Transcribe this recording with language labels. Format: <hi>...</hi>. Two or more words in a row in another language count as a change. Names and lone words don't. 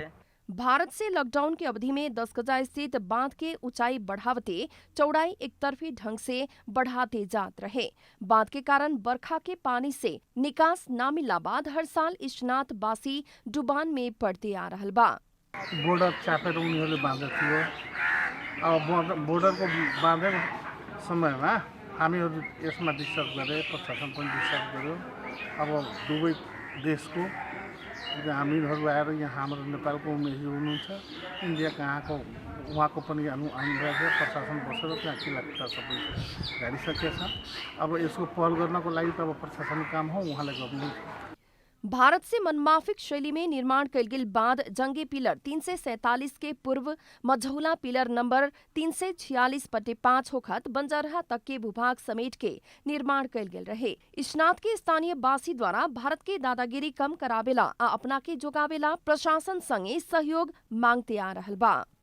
<bho>भारत से लॉकडाउन की अवधि में 10 गजा स्थित बांध के ऊंचाई बढ़ावते चौड़ाई एक तरफी ढंग से बढ़ाते जात रहे। बांध के कारण बरखा के पानी से निकास न मिलने बाद हर साल ईशनाथ बासी डुबान में पड़ते आ रहल बा।</bho> <ne>बोर्डर चापेर उनीहरूले बाँधेको थियो। अब बोर्डरको बाँधेको समयमा हामीहरू यसमा डिस्टर्ब गरे, प्रशासन पनि डिस्टर्ब गर्यो। अब दुवै देशको हामीहरू आएर यहाँ हाम्रो नेपालको उमेरहरू हुनुहुन्छ, इन्डिया कहाँको उहाँको पनि अनुरोध प्रशासन बसेर त्यहाँ किलाकिटा सबै गाडिसकेको छ। अब यसको पहल गर्नको लागि त अब प्रशासनिक काम हो, उहाँले गर्नु।</ne> <bho>भारत से मनमाफिक शैली में निर्माण कैल गेल बांध जंगे पिलर 347 के पूर्व मझौला पिलर नंबर 346/5 होखत बंजरहा तक के भूभाग समेट के निर्माण कैल गेल रहे। ईशनाथ के स्थानीय बासी द्वारा भारत के दादागिरी कम करावेला आ अपना के जोगावेला प्रशासन संगे सहयोग मांगते आ रहल बा।</bho>